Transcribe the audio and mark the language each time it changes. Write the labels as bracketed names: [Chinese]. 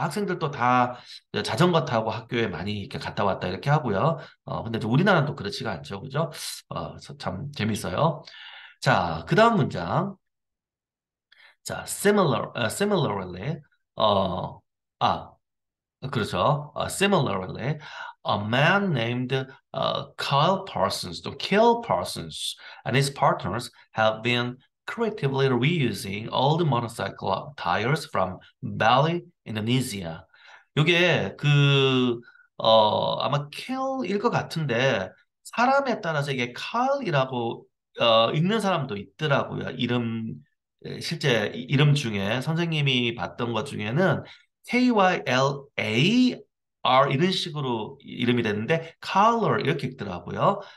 [Korean] 학생들도 다 자전거 타고 학교에 많이 이렇게 갔다 왔다 이렇게 하고요. 근데 이제 우리나라는 또 그렇지가 않죠. 그죠? 그래서 참 재밌어요. 자, 그 다음 문장. 자, similarly, 아, 그렇죠. [English] Similarly, a man named Kyle Parsons, 또 Kill Parsons, and his partners have been creatively reusing old motorcycle tires from Bali, Indonesia. [Korean] 이게 아마 Kill일 것 같은데 사람에 따라서 이게 Kyle이라고 읽는 사람도 있더라고요. 실제 이름 중에 선생님이 봤던 것 중에는 KYLAR 이런 식으로 이름이 됐는데 color 이렇게 읽더라고요.